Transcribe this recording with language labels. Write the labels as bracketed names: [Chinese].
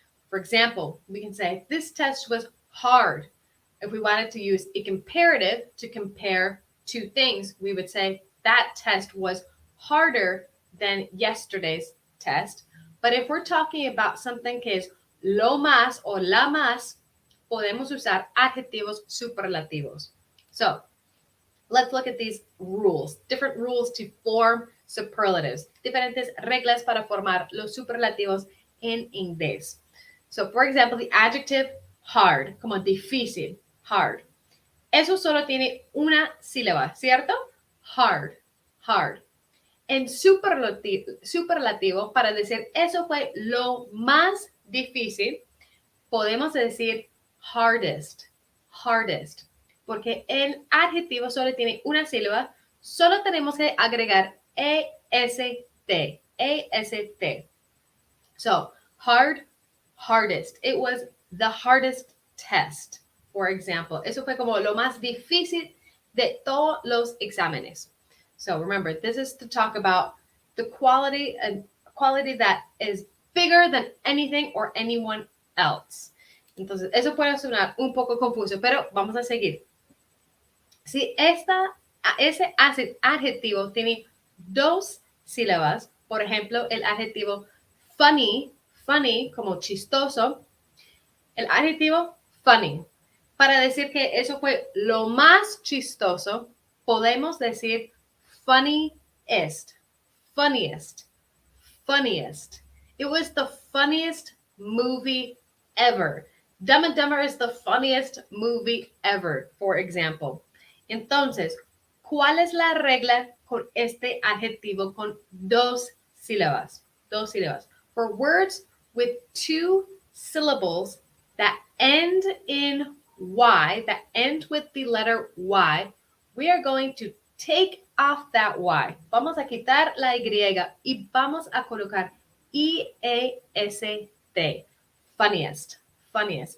[English] For example, we can say, this test was hard. If we wanted to use a comparative to compare two things, we would say, that test was harder than yesterday's test. But if we're talking about something [Spanish] que es lo más o la más, podemos usar adjetivos superlativos. So [English] let's look at these rules, different rules to form superlatives, [Spanish] diferentes reglas para formar los superlativos en inglés. [English] So, for example, the adjective hard, [Spanish] como difícil, [English] hard. [Spanish] Eso solo tiene una sílaba, ¿cierto? Hard, hard. En superlativo, para decir eso fue lo más difícil, podemos decir hardest, hardest. Porque el adjetivo solo tiene una sílaba, solo tenemos que agregar EST, EST. [English] So, hard, hardest. It was the hardest test, for example. [Spanish] Eso fue como lo más difícil de todos los exámenes. [English] So remember, this is to talk about the quality that is bigger than anything or anyone else. [Spanish] Entonces, eso puede sonar un poco confuso, pero vamos a seguir. Si ese adjetivo tiene dos sílabas, por ejemplo, el adjetivo funny, funny como chistoso, el adjetivo funny. Para decir que eso fue lo más chistoso, podemos decir funniest, funniest, funniest. [English] It was the funniest movie ever. Dumb and Dumber is the funniest movie ever, for example. [Spanish] Entonces, ¿cuál es la regla con este adjetivo con dos sílabas? Dos sílabas. [English] For words with two syllables that end in Y, that end with the letter Y, we are going to take off that Y. [Spanish] Vamos a quitar la Y y vamos a colocar IEST. Funniest. Funniest.